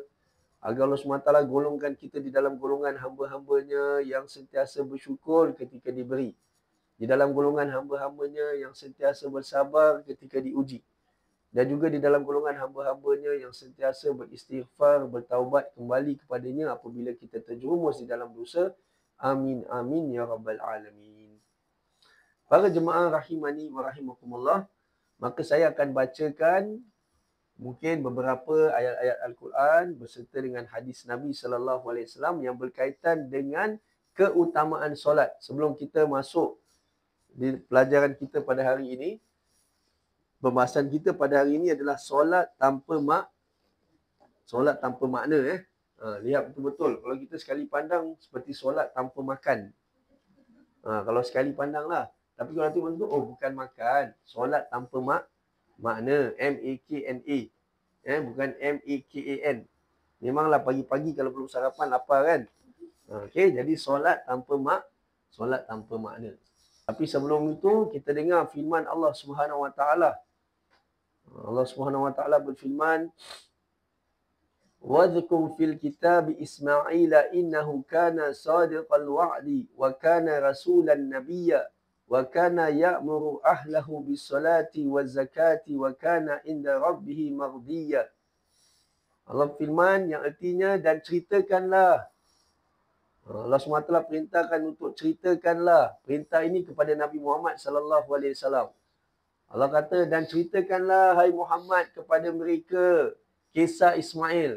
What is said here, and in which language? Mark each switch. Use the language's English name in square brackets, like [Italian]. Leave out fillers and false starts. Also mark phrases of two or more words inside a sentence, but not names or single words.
[Malay] Agar Allah SWT golongkan kita di dalam golongan hamba-hambanya yang sentiasa bersyukur ketika diberi. Di dalam golongan hamba-hambanya yang sentiasa bersabar ketika diuji. Dan juga di dalam golongan hamba-hambanya yang sentiasa beristighfar, bertaubat kembali kepadanya apabila kita terjerumus di dalam dosa. [Arabic] آمين، آمين، يا رب العالمين. [Malay] Para jemaah [Arabic] رحمني ورحمكم الله, [Malay] maka saya akan bacakan mungkin beberapa ayat-ayat Al-Quran berserta dengan hadis Nabi SAW yang berkaitan dengan keutamaan solat. Sebelum kita masuk di pelajaran kita pada hari ini, pembahasan kita pada hari ini adalah solat tanpa makna. Lihat betul-betul. Kalau kita sekali pandang seperti solat tanpa makan. Kalau sekali pandang lah. Tapi kalau nanti betul, bukan makan. Solat tanpa makna. M-A-K-N-A. Bukan M-A-K-A-N. Memanglah pagi-pagi kalau belum sarapan lapar kan. Okey, jadi solat tanpa makna. Tapi sebelum itu kita dengar firman Allah Subhanahu Wa Taala. Allah Subhanahu Wa Taala berfirman, [Arabic] "واذكر في الكتاب إسماعيل إنه كان صادق الوعد وكان رسولا نبيا وكان يأمر أهله بالصلاة والزكاة وكان عند ربه مرضيا." [Malay] Allah firman yang artinya, dan ceritakanlah. Allah SWT perintahkan untuk ceritakanlah. Perintah ini kepada Nabi Muhammad SAW. Allah kata, dan ceritakanlah hai Muhammad kepada mereka kisah Ismail.